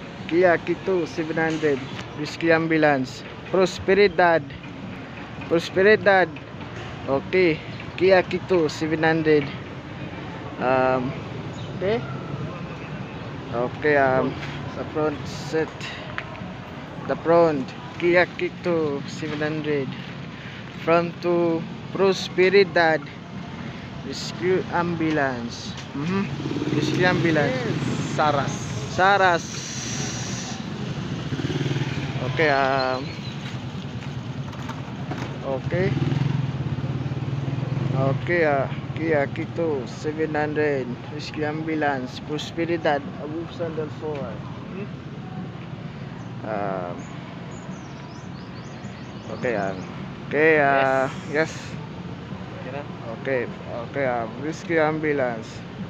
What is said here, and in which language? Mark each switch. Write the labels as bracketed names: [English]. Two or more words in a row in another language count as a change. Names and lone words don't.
[English] Kia Kito 700. Rescue Ambulance. Prosperidad. Prosperidad. Okay. Kia Kito 700. Okay. Okay, the front set. The front Kia Kito 700. Front to Prosperidad. Rescue Ambulance. Rescue Ambulance. Yes. Saras. Saras. Okay, okay. Okay, Kia Kito 700. Rescue Ambulance. Prosperidad. Abusan del Sur. Okay, okay, yes. Okay, okay, Rescue Ambulance.